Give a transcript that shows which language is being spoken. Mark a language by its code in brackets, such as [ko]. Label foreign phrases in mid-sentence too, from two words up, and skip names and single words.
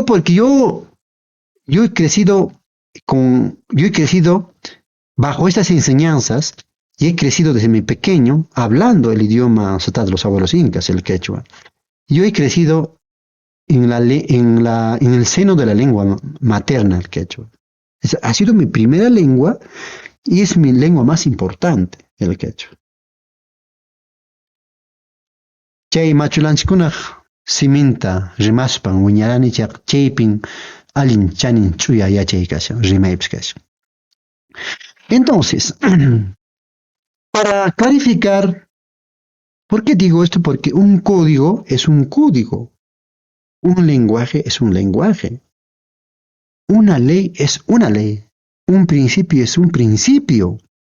[es] Porque yo he crecido yo he crecido bajo estas enseñanzas y he crecido desde mi pequeño hablando el idioma de los abuelos incas, el quechua. Yo he crecido en el seno de la lengua materna, el quechua. Ha sido mi primera lengua y es mi lengua más importante, el quechua. [qu] Chay machulanchikuna siminta rimaspan wiñaranichaq chaypin allin chanin chuya yachay kashan, rimaypis kashan. [es] Entonces, para clarificar, ¿por qué digo esto? Porque un código es un código, un lenguaje es un lenguaje, una ley es una ley, un principio es un principio.